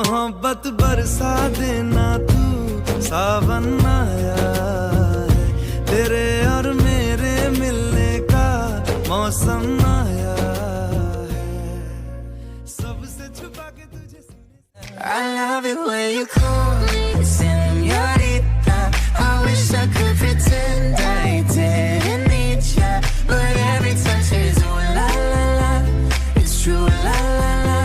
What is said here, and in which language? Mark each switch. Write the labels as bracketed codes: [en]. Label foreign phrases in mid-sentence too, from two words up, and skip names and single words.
[hi] मोहब्बत बरसा देना तू, सावन आया है, तेरे और मेरे मिलने का मौसम आया है, सबसे छुपा के तुझे [en] I love it when you call me señorita. I wish I could pretend I didn't need ya, but every touch is ooh la la la, it's true la la la.